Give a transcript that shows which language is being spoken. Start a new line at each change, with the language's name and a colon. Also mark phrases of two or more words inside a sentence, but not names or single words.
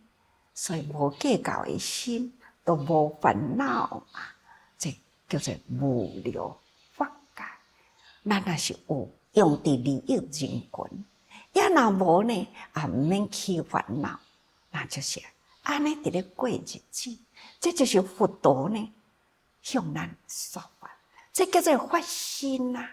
Min Nan Chinese: 所以无计较的心，都无烦恼嘛。这叫做无聊法界。咱若是有用伫利益人群，也若无呢，也毋免起烦恼，那就是安尼伫咧过日子。这就是佛陀呢向咱说法，这叫做发心啊。